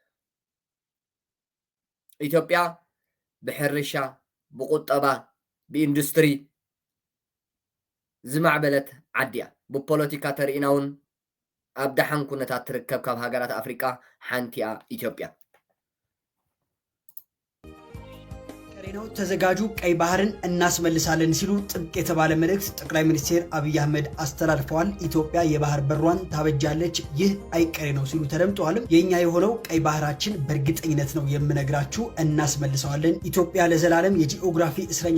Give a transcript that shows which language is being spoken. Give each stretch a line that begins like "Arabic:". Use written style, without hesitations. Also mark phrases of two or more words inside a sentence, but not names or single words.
Tigrinya: ኢትዮጵያ ብሕርሻ ብቁጠባ ብኢንዱስትሪ ዝማዕበለት ዓድያ ብፖለቲካ ተርኢናውን ኣብ ደሓን ኩነታት ትርከብ ካብ ሃገራት ኣፍሪቃ ሓንቲያ ኢትዮጵያ
Amharic: ቀሪናው ተዘጋጁ ቀይ ባህርን እናስመልሳለን ሲሉ ጥብቅ የተባለ መልእክት ጠቅላይ ሚኒስትር አብይ አህመድ አስተላልፈዋል ኢትዮጵያ የባህር በሯን ታበጃለች ይህ አይቀሬ ነው ሲሉ ተደምጠዋል የኛ የሆነው ቀይ ባህራችን በእርግጠኝነት ነው የምነግራችሁ እናስመልሰዋለን ኢትዮጵያ ለዘላለም የጂኦግራፊ እስረኛ